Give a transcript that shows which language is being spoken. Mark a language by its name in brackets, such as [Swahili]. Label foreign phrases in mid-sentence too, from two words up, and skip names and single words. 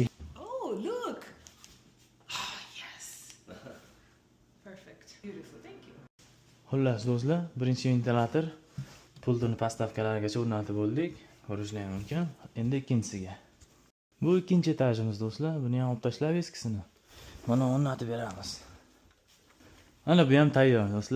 [English] Oh, look. Oh, yes. Perfect. Beautiful. Thank you. [Uzbek] Xullas do'stlar, birinchi ventilator pultini pastavkalargacha o'rnatib bo'ldik. Ko'rishingiz mumkin. Endi ikkinchisiga. Bu ikkinchi etajimiz do'stlar. Buni ham olib tashlab eskisini. Mana o'rnatib beramiz. Ana bu ham tayyor do'stlar.